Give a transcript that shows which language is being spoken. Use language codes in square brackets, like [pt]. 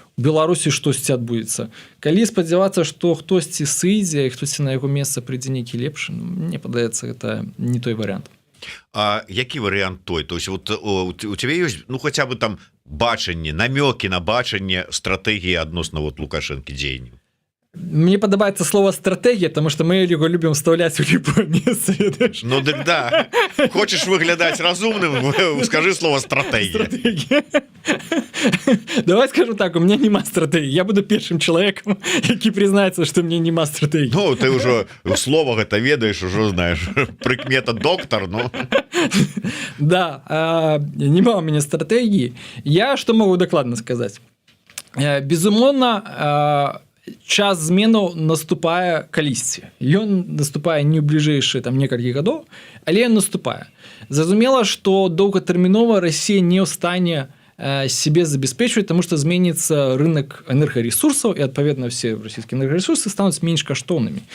[be] Беларусі штосьці адбудзецца. Калі спадзявацца, што хтосьці сыдзе і хтосьці на яго месца прыйдзе нейкі лепшы, мне падаецца, гэта не той варыянт. А які варыянт той? [ru] То есть вот [be] у тебе ёсць хаця бы там бачанне, намёкі на бачанне стратэгіі адносна Лукашэнкі дзеянняў? Мне падабаецца [ru] слово стратегія, потому что мы его любим вставлять в любое место. [be] Ну дык да. [ru] Хочешь выглядаць разумным, скажи слово стратегія. Давай скажу так, у меня нема стратегии. [be] Я буду першым [ru] человеком, які признаецца, что мне нема стратегии. Ну, ты уже слово гэта ведаешь, уже знаешь. [be] Прыкмета доктор, ну. [ru] Да, нема у меня стратегии. Я что могу докладно сказать? [be] Безумоўна, час зменаў наступае калісьці. Ён наступае не ў бліжэйшыя там некалькі гадоў, але ён наступае. Зразумела, што доўгатэрмінова Расія не ў стане себе забяспечваць, таму што зменіцца рынок энергаресурсаў і адпаведна все расійскія энергаресурсы стануць менш каштоўнымі.